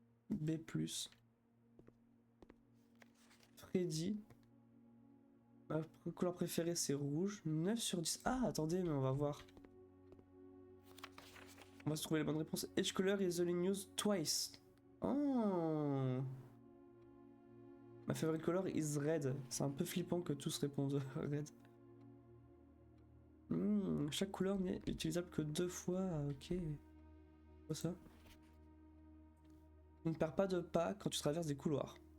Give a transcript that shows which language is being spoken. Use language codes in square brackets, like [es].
[fr] B+. Freddy. Ma couleur préférée c'est rouge. 9 sur 10. Ah, attendez, mais on va voir. On va se trouver la bonne réponse. [en] Each color is only used twice. Oh. Ma favorite color is red. [fr] C'est un peu flippant que tous répondent red. Chaque couleur n'est utilisable que 2 fois. Ok. Quoi ça? Tu ne perds pas de pas quand tu traverses des couloirs.